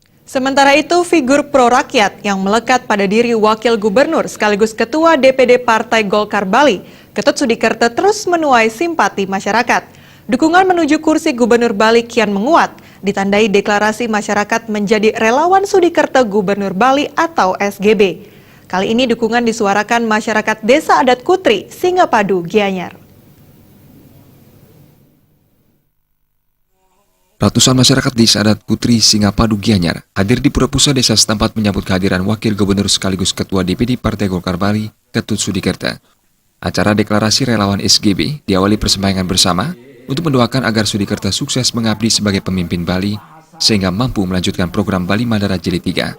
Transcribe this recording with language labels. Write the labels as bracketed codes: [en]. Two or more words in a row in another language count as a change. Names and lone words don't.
[id] Sementara itu, figur pro-rakyat yang melekat pada diri Wakil Gubernur sekaligus Ketua DPD Partai Golkar Bali, Ketut Sudikerto terus menuai simpati masyarakat. Dukungan menuju kursi Gubernur Bali kian menguat, ditandai deklarasi masyarakat menjadi relawan Sudikerto Gubernur Bali atau SGB. Kali ini dukungan disuarakan masyarakat Desa Adat Kutri, Singapadu, Gianyar. Ratusan masyarakat Desa Adat Kutri, Singapadu, Gianyar hadir di Pura-Pusat desa setempat menyambut kehadiran Wakil Gubernur sekaligus Ketua DPD Partai Golkar Bali, Ketut Sudikerto. Acara deklarasi relawan SGB diawali persembayangan bersama untuk mendoakan agar Sudikerto sukses mengabdi sebagai pemimpin Bali sehingga mampu melanjutkan program Bali Mandara Jilid 3.